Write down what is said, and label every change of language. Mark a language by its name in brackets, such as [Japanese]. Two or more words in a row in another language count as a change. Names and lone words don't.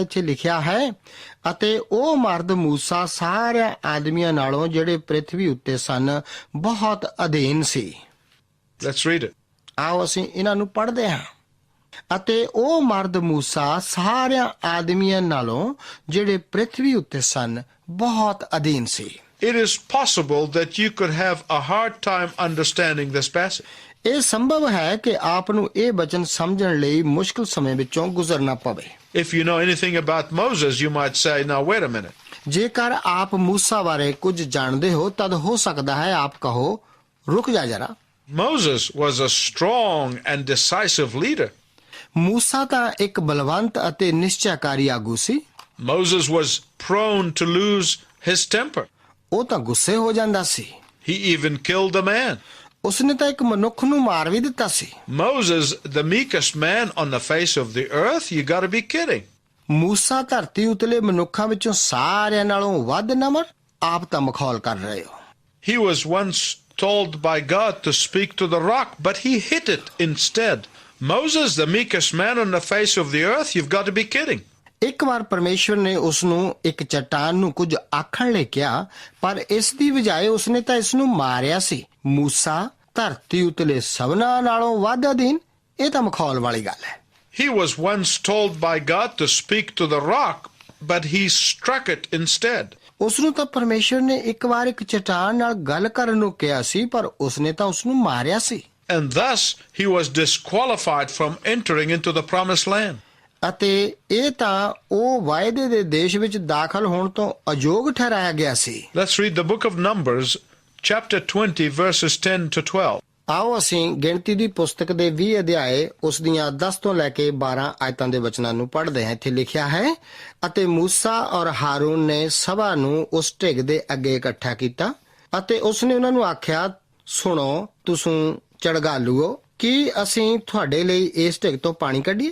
[Punjabi] ਇੱਥੇ ਲਿਖਿਆ ਹੈ, ਅਤੇ ਉਹ ਮਰਦ ਮੂਸਾ ਸਾਰਿਆਂ ਆਦਮੀਆਂ ਨਾਲੋਂ ਜਿਹੜੇ ਪ੍ਰਿਥਵੀ ਉੱਤੇ ਸਨ ਬਹੁਤ ਅਧੀਨ ਸੀ। [English] Let's read it. [Punjabi] ਆਓ ਅਸੀਂ ਇਹਨਾਂ ਨੂੰ ਪੜ੍ਹਦੇ ਹਾਂ। ਅਤੇ ਉਹ ਮਰਦ ਮੂਸਾ ਸਾਰਿਆਂ ਆਦਮੀਆਂ ਨਾਲੋਂ ਜਿਹੜੇ ਪ੍ਰਿਥਵੀ ਉੱਤੇ ਸਨ ਬਹੁਤ ਅਧੀਨ ਸੀ। [English] It is possible that you could have a hard time understanding this passage. [Punjabi] ਇਹ ਸੰਭਵ ਹੈ ਕਿ ਆਪ ਨੂੰ ਇਹ ਬਚਨ ਸਮਝਣ ਲਈ ਮੁਸ਼ਕਲ ਸਮੇਂ ਵਿੱਚੋਂ ਗੁਜ਼ਰਨਾ ਪਵੇ। [English] If you know anything about Moses, you might say, now wait a minute. [Punjabi] ਜੇਕਰ ਆਪ ਮੂਸਾ ਬਾਰੇ ਕੁਝ ਜਾਣਦੇ ਹੋ ਤਦ ਹੋ ਸਕਦਾ ਹੈ ਆਪ ਕਹੋ, ਰੁਕ ਜਾ ਜਰਾ। [English] Moses was a strong and decisive leader. [Punjabi] ਮੂਸਾ ਤਾਂ ਇੱਕ ਬਲਵੰਤ ਅਤੇ ਨਿਸ਼ਚੈਕਾਰੀ ਆਗੂ ਸੀ। [English] Moses was prone to lose his temper. [Punjabi] ਉਹ ਤਾਂ ਗੁੱਸੇ ਹੋ ਜਾਂਦਾ ਸੀ। [English] He even killed a man. [Punjabi] ਉਸਨੇ ਤਾਂ ਇੱਕ ਮਨੁੱਖ ਨੂੰ ਮਾਰ ਵੀ ਦਿੱਤਾ ਸੀ। [English] Moses, the meekest man on the face of the earth, you gotta be kidding. [Punjabi] ਮੂਸਾ ਧਰਤੀ ਉਤਲੇ ਮਨੁੱਖਾਂ ਵਿੱਚੋਂ ਸਾਰਿਆਂ ਨਾਲੋਂ ਵੱਧ ਨਮਰ, ਆਪ ਤਾਂ ਮਖੌਲ ਕਰ ਰਹੇ ਹੋ। [English] He was once told by God to speak to the rock, but he hit it instead. Moses, the meekest man on the face of the earth, you've got to be kidding. [Punjabi] ਇੱਕ ਵਾਰ ਪਰਮੇਸ਼ਵਰ ਨੇ ਉਸ ਨੂੰ ਇੱਕ ਚਟਾਨ ਨੂੰ ਕੁਝ ਆਖਣ ਲਈ ਕਿਹਾ, ਪਰ ਇਸ ਦੀ ਬਜਾਏ ਉਸਨੇ ਤਾਂ ਇਸ ਨੂੰ ਮਾਰਿਆ ਸੀ। ਮੂਸਾ ਧਰਤੀ ਉਤਲੇ ਸਭਨਾਂ ਨਾਲੋਂ ਵੱਧ ਅਧੀਨ, ਇਹ ਤਾਂ ਮਖੌਲ ਵਾਲੀ ਗੱਲ ਹੈ। [English] He was once told by God to speak to the rock, but he struck it instead. [Punjabi] ਉਸ ਨੂੰ ਤਾਂ ਪਰਮੇਸ਼ਵਰ ਨੇ ਇੱਕ ਵਾਰ ਇੱਕ ਚਟਾਨ ਨਾਲ ਗੱਲ ਕਰਨ ਨੂੰ ਕਿਹਾ ਸੀ, ਪਰ ਉਸਨੇ ਤਾਂ ਉਸ ਨੂੰ ਮਾਰਿਆ ਸੀ। [English] And thus he was disqualified from entering into the promised land. [Punjabi] ਅਤੇ ਇਹ ਤਾਂ ਉਹ ਵਾਅਦੇ ਦੇ ਦੇਸ਼ ਵਿੱਚ ਦਾਖਲ ਹੋਣ ਤੋਂ ਅਯੋਗ ਠਹਿਰਾਇਆ ਗਿਆ ਸੀ। [English] Let's read the book of Numbers, chapter 20, verses 10 to 12. [Punjabi] ਆਓ ਅਸੀਂ ਗਿਣਤੀ ਦੀ ਪੁਸਤਕ ਦੇ 20 ਅਧਿਆਏ ਉਸ ਦੀਆਂ 10 ਤੋਂ ਲੈ ਕੇ 12 ਆਇਤਾਂ ਦੇ ਵਚਨਾਂ ਨੂੰ ਪੜ੍ਹਦੇ ਹਾਂ। ਇੱਥੇ ਲਿਖਿਆ ਹੈ, ਅਤੇ ਮੂਸਾ ਔਰ ਹਾਰੂਨ ਨੇ ਸਭਾ ਨੂੰ ਉਸ ਢਿੱਗ ਦੇ ਅੱਗੇ ਇਕੱਠਾ ਕੀਤਾ ਅਤੇ ਉਸਨੇ ਉਹਨਾਂ ਨੂੰ ਆਖਿਆ, ਸੁਣੋ ਤੁਸੀਂ ਝੜਗਾਲੂਓ, ਕੀ ਅਸੀਂ ਤੁਹਾਡੇ ਲਈ ਇਸ ਢਿੱਗ ਤੋਂ ਪਾਣੀ ਕੱਢੀਏ?